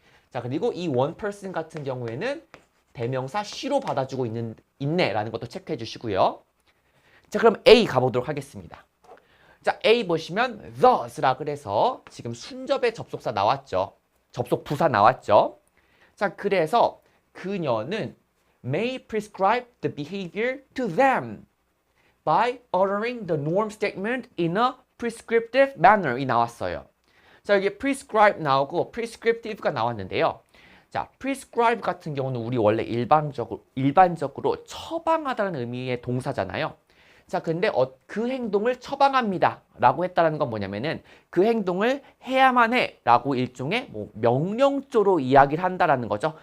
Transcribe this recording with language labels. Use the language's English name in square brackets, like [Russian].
[Korean] 자, 그리고 이 one person 같은 경우에는 대명사 she로 받아주고 있네라는 것도 체크해 주시고요. 자, 그럼 A 가보도록 하겠습니다. 자, A 보시면 thus라 그래서 지금 순접의 접속사 나왔죠. 접속 부사 나왔죠. 자, 그래서 그녀는 [English] may prescribe the behavior to them by uttering the norm statement in a prescriptive manner 이 나왔어요. [Korean] 자, 여기 prescribe 나오고 prescriptive가 나왔는데요. 자, prescribe 같은 경우는 우리 원래 일반적으로 처방하다는 의미의 동사잖아요. 자, 근데 그 행동을 처방합니다 라고 했다는 건 뭐냐면은 그 행동을 해야만 해 라고 일종의 명령조로 이야기를 한다라는 거죠.